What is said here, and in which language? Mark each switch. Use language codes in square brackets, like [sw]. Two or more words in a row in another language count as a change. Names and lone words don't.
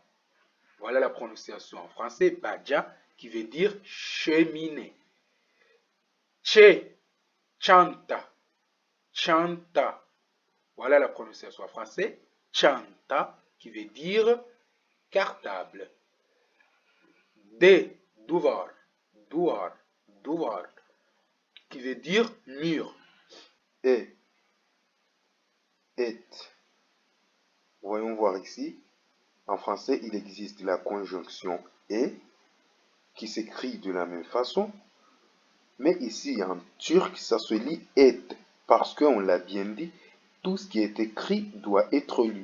[fr] Voilà la prononciation en français. Badja qui veut dire cheminée. [tr] Che. Chanta. Chanta. [fr] Voilà la prononciation en français. Chanta qui veut dire cartable. [tr] D. Duvar. Duvar. [fr] Duvar qui veut dire mur. [tr] Et. Et. [fr] Voyons voir ici. En français, il existe la conjonction et qui s'écrit de la même façon. Mais ici, en turc, ça se lit et parce qu'on l'a bien dit, tout ce qui est écrit doit être lu.